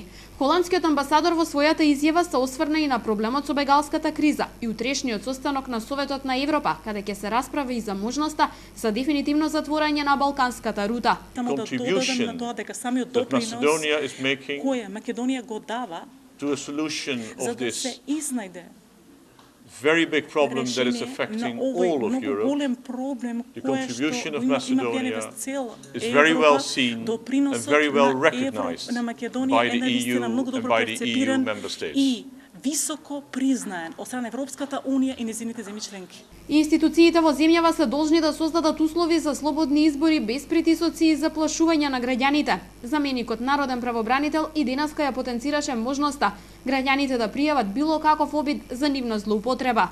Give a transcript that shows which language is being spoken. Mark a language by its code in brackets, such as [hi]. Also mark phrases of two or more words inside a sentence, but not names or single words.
[mk] Холандскиот амбасадор во својата изјава се осврна и на проблемот со бегалската криза и утрешниот состанок на Советот на Европа, каде ќе се расправи и за можноста за дефинитивно затворање на балканската рута. Само да додадам на тоа дека самиот допринос кој Македонија го дава за да се изнајде [en] very big problem that is affecting all of Europe. The contribution of Macedonia is very well seen and very well recognized by the EU and by the EU member states. [mk] Високо признаен од страна Европската унија и нејзините земји членки. Институциите во земјава се должни да создадат услови за слободни избори без притисоци и заплашување на граѓаните. Заменикот народен правобранител и денеска ја потенцираше можноста граѓаните да пријават било каков обид за нивна злоупотреба.